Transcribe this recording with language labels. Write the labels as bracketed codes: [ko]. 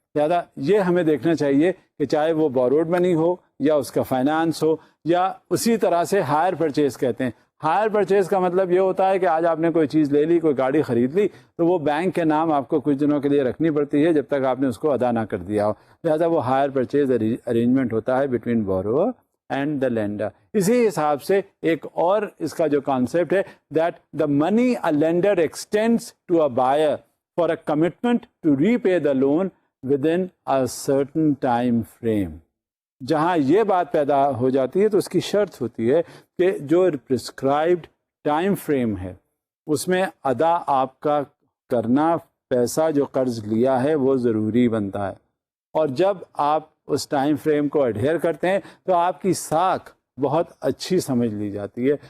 [ur] لہذا یہ ہمیں دیکھنا چاہیے کہ چاہے وہ بوروڈ منی ہو یا اس کا فائنانس ہو, یا اسی طرح سے ہائر پرچیز کہتے ہیں. ہائر پرچیز کا مطلب یہ ہوتا ہے کہ آج آپ نے کوئی چیز لے لی, کوئی گاڑی خرید لی, تو وہ بینک کے نام آپ کو کچھ دنوں کے لیے رکھنی پڑتی ہے جب تک آپ نے اس کو ادا نہ کر دیا ہو. لہذا وہ ہائر پرچیز ارینجمنٹ ہوتا ہے [en] Between borrower and the lender. [ur] اسی حساب سے ایک اور اس کا جو کانسیپٹ ہے [en] That the money a lender extends to a buyer for a commitment to repay the loan within a certain time frame. [ur] جہاں یہ بات پیدا ہو جاتی ہے تو اس کی شرط ہوتی ہے کہ جو پرسکرائبڈ ٹائم فریم ہے اس میں ادا آپ کا کرنا پیسہ جو قرض لیا ہے وہ ضروری بنتا ہے, اور جب آپ اس ٹائم فریم کو ایڈہیئر کرتے ہیں تو آپ کی ساکھ بہت اچھی سمجھ لی جاتی ہے.